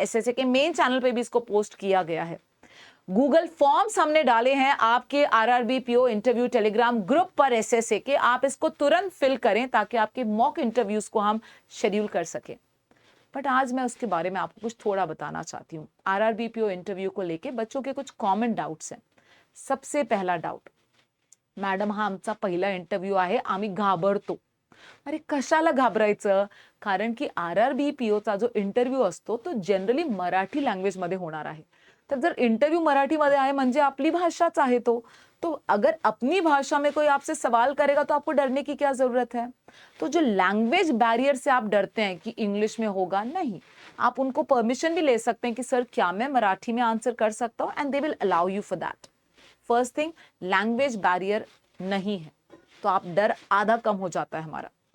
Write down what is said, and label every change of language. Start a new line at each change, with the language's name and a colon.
Hindi: SSA के main channel पे भी इसको पोस्ट किया गया है। गूगल फॉर्म्स हमने डाले हैं आपके RRB PO interview Telegram group पर एसएसए के। आप इसको तुरंत फिल करें ताकि आपके मॉक इंटरव्यूज को हम शेड्यूल कर सकें। बट आज मैं उसके बारे में आपको कुछ थोड़ा बताना चाहती हूँ। आरआरबी पीओ इंटरव्यू को लेके बच्चों के कुछ कॉमन डाउट्स हैं।
Marathi: सबसे पहला डाउट, मॅडम हा आमचा पहिला इंटरव्ह्यू आहे, आम्ही घाबरतो. अरे कशाला घाबरायचं? कारण की आरआरबी पीओचा जो इंटरव्ह्यू असतो तो जनरली मराठी लँग्वेज मध्ये होणार आहे. तर जर इंटरव्यू मराठी मध्ये आहे म्हणजे आपली भाषाच आहे
Hindi: तो अगर अपनी भाषा में कोई आपसे सवाल करेगा तो आपको डरने की क्या जरूरत है? तो जो लैंग्वेज बैरियर से आप डरते हैं कि इंग्लिश में होगा, नहीं, आप उनको परमिशन भी ले सकते हैं कि सर क्या मैं मराठी में आंसर कर सकता हूँ,
English: And they will allow you for that.
Hindi: First thing, language barrier नहीं है तो आप डर आधा कम हो जाता है हमारा।